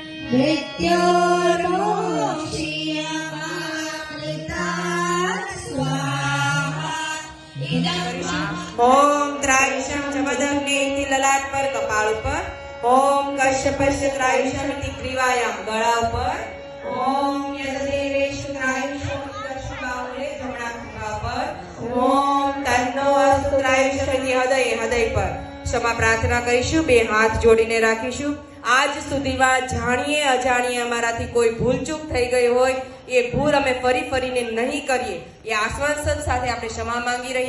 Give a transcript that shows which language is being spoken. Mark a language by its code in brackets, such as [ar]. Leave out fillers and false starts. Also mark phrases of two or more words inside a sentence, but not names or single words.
[sa] ओम त्रायुषम जमदग्ने इति [gu] લલાટ પર કપાળ પર। [sa] ओम कश्यपस्य त्रायुषम इति ग्रीवायाम [gu] ગળા પર। [sa] ओम यददेवेषु त्रायुषो दक्षिणामूले [gu] જમણા ખભા પર। [sa] ओम तन्नो अस्तु त्रायुष इति [gu] હૃદય પર। ક્ષમા પ્રાર્થના કરીશું, બે હાથ જોડીને રાખીશું। આજ સુધીમાં જાણીએ અજાણીએ અમારાથી કોઈ ભૂલચૂક થઈ ગઈ હોય એ ભૂલ અમે ફરીને નહીં કરીએ એ આશ્વાસન સાથે આપણે ક્ષમા માંગી રહ્યા।